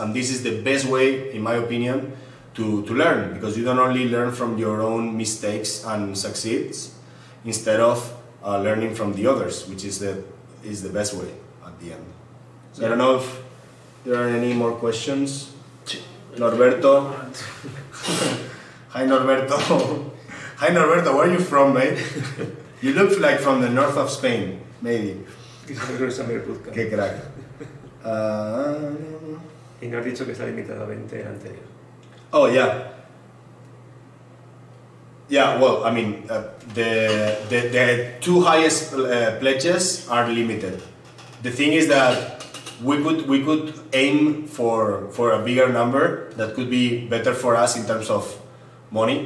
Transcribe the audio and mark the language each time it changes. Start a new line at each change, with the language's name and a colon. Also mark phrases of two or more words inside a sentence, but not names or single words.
English: And this is the best way, in my opinion, to learn, because you don't only learn from your own mistakes and succeeds, instead of learning from the others, which is the best way at the end. So I don't know if there are any more questions. Norberto. Hi Norberto. Hi Norberto, where are you from, mate? You look like from the north of Spain, maybe.
Spanish: Qué crack. Y no has dicho que está limitado a 20 anterior.
English: Oh, yeah. Yeah, well, I mean, the 2 highest pledges are limited. The thing is that we could aim for a bigger number that could be better for us in terms of money.